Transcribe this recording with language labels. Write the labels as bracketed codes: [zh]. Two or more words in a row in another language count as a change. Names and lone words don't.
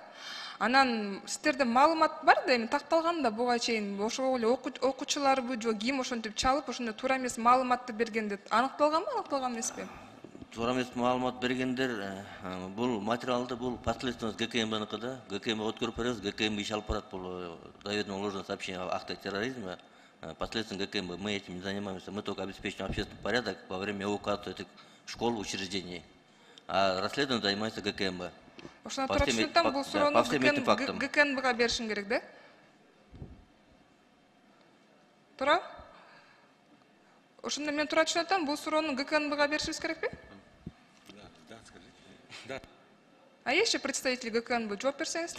[ky] Анан сиздерде маалымат бар да, эми такталган да буга чейин ошого эле окуучуларбы же ким ошентип чалып, ошондой туура эмес маалыматты берген деп аныкталганбы, аныкталган эмеспи? Туура эмес маалымат бергендер, бул материалды бул Подследственность ГКМБныкы да. ГКМБ өткөрүп беребиз, ГКМБ иш алып барат. [ru] Бул заведомо ложное сообщение об актах терроризма. Подследственность ГКМБ, мы этим не занимаемся, мы только обеспечиваем общественный порядок во время эвакуации этих школ, учреждений. А расследование занимается ГКМБ. [ky] Ошондо туура түшүнөтөм, бул суроону ГКМБга беришим керек да? Туура? Ошондо мен туура түшүнөтөм, бул суроону ГКМБга беришибиз керекпи? [ru] Да. А есть же представитель ГКМБ, [ky] жооп берсеңизчи?